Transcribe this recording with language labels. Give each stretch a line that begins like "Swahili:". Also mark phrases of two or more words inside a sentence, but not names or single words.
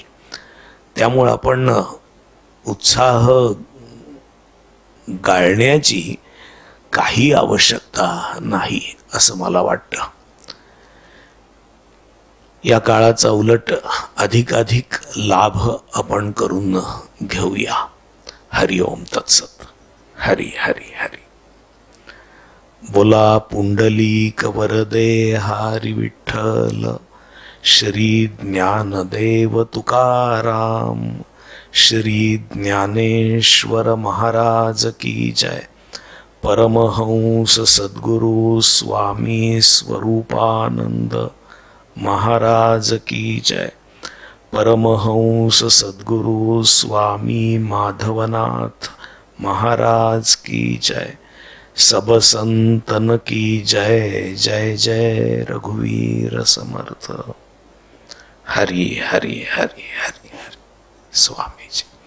Marathi: त्यामुळे आपण उत्साह गाळण्याची काही आवश्यकता नाही असं मला वाटतं. या काळाचा उलट अधिकाधिक लाभ आपण करून घेऊया. हरि ओम तत्सत. हरि हरि हरि. बोला पुंडलिक वरदे हरी विठ्ठल. श्री ज्ञानदेव तुकाराम.
Hindi: श्री ज्ञानेश्वर महाराज की जय. परमहंस सद्गुरु स्वामी स्वरूपानंद महाराज की जय. परमहंस सद्गुरु स्वामी माधवनाथ महाराज की जय. सब संतन की जय.
Marathi: जय जय रघुवीर समर्थ. हरि हरि हरि हरि हरि. स्वामी जी.